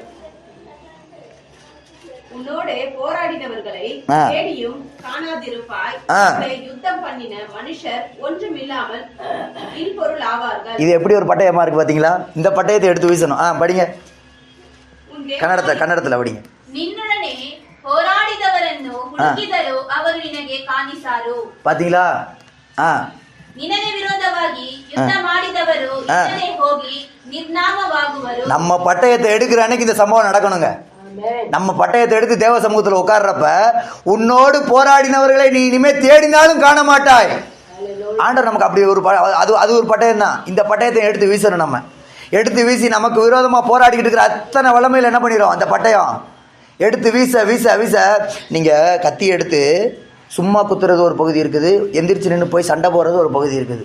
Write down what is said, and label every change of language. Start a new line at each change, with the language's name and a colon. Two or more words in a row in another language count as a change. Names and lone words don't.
Tamil: உன்னோடு போராடினவர்களை தேடியும் காணாதிருப்பாய், யுத்தம் பண்ணின மனுஷர் ஒன்றுமில்லாமல் இல்பொருள் ஆவார்கள். இது எப்படி ஒரு பட்டயமா இருக்கு பாத்தீங்களா? இந்த பட்டயத்தை எடுத்து வீசணும். படிங்க, கன்னடத்துல படிங்க.
Kannada: ನಿನ್ನೊಡನೆ ಹೋರಾಡಿದವರನ್ನು ಹುಡುಕಿದರೂ ಅವರು ನಿನಗೆ ಕಾಣಿಸಾರು.
Tamil: பாத்தீங்களா?
Kannada: ನಿನಗೆ ವಿರೋಧವಾಗಿ ಯುದ್ಧ ಮಾಡಿದವರು ನಿನ್ನನೆ ಹೋಗಿ ನಿರ್ನಾಮವಾಗುವರು.
Tamil: நம்ம பட்டயத்தை எடுக்கிற அன்னைக்கு இந்த சம்பவம் நடக்கணுங்க. நம்ம பட்டயத்தை எடுத்து தேவ சமூகத்தில் உட்கார்றப்ப உன்னோடு போராடினவர்களை நீ இனிமேல் தேடினாலும் காண மாட்டாய். ஆண்டவர் நமக்கு அப்படி ஒரு அது ஒரு பட்டயம் தான். இந்த பட்டயத்தை எடுத்து வீசணும். நம்ம எடுத்து வீசி நமக்கு விரோதமாக போராடிக்கிட்டு இருக்கிற அத்தனை வல்லமையில் என்ன பண்ணிடும், அந்த பட்டயம் எடுத்து வீச நீங்கள் கத்தி எடுத்து சும்மா குத்துறது ஒரு பகுதி இருக்குது, எந்திரிச்சு நின்று போய் சண்டை போடுறது ஒரு பகுதி இருக்குது.